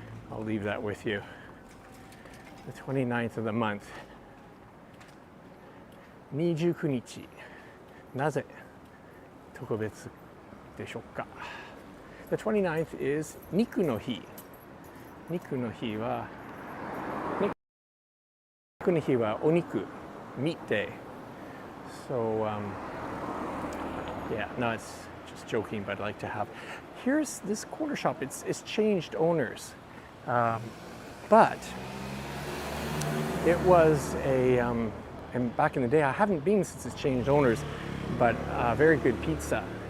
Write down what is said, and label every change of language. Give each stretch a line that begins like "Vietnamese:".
English: I'll leave that with you. The 29th of the month.
Japanese: 29日。なぜ特別でしょうか?
English: The 29th is 肉の日。
Japanese: 肉の日はお肉
English: meat day. So yeah, no, it's just joking, but I'd like to have. Here's this corner shop. It's changed owners, but it was a and back in the day, I haven't been since it's changed owners, but very good pizza.